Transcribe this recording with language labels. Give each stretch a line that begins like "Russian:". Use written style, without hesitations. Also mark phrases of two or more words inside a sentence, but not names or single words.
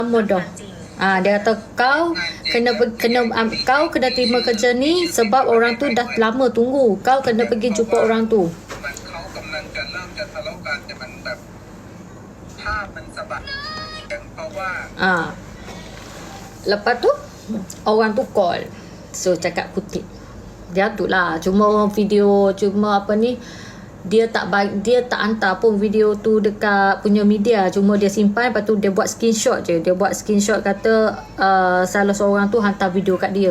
Malay: lama dah. Dia kata kau kena terima kerja ni sebab orang tu dah lama tunggu. Kau kena pergi jumpa orang tu.
Thai: เขากำลังจะเริ่มจะทะเลาะกันแต่มันแบบภาพมันสะบัดเพราะว่า
Malay: Lepas tu orang tu call. So cakap kutip. Dia tu lah. Cuma video, cuma apa ni, dia tak hantar pun video tu dekat punya media. Cuma dia simpan, lepas tu dia buat screenshot je. Dia buat screenshot kata salah seorang tu hantar video kat dia.